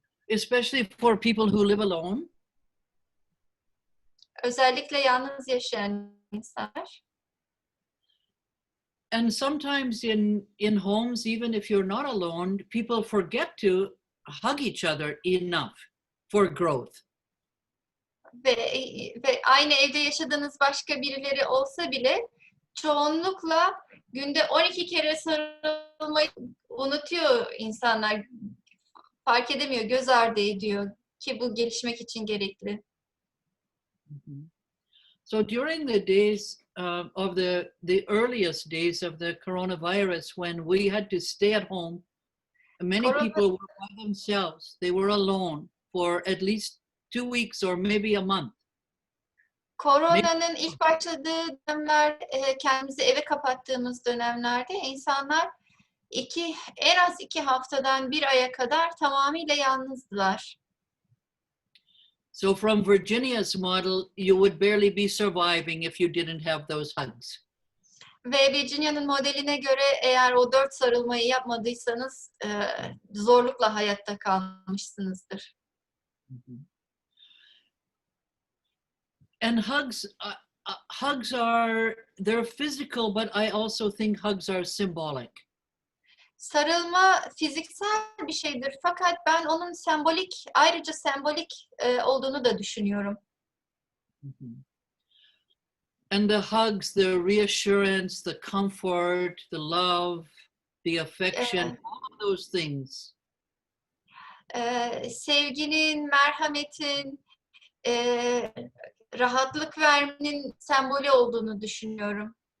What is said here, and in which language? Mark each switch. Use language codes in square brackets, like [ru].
[en] Especially for people who live alone. [tr] Özellikle yalnız yaşayan insanlar. [en] And sometimes in homes, even if you're not alone, people forget to hug each other enough for growth. [tr] Ve aynı evde yaşadığınız başka birileri olsa bile çoğunlukla günde 12 kere sarılmayı unutuyor insanlar. Fark edemiyor, göz ardı ediyor ki bu gelişmek için gerekli. [en] So during the days of the earliest days of the coronavirus, when we had to stay at home, many people were by themselves. They were alone for at least 2 weeks or maybe a month. [tr] Koronanın ilk başladığı dönemler, kendimizi eve kapattığımız dönemlerde insanlar en az 2 haftadan 1 aya kadar tamamıyla yalnızdılar. [en] So from Virginia's model, you would barely be surviving if you didn't have those hugs. [tr] Ve Virginia'nın modeline göre eğer o 4 sarılmayı yapmadıysanız zorlukla hayatta kalmışsınızdır. [en] And hugs are, they're physical, but I also think hugs are symbolic. [tr] Sarılma fiziksel bir şeydir fakat ben onun ayrıca sembolik olduğunu da düşünüyorum. [en] And the hugs, the reassurance, the comfort, the love, the affection, all of those things. [tr] Sevginin, merhametin, rahatlık vermenin sembolü olduğunu düşünüyorum.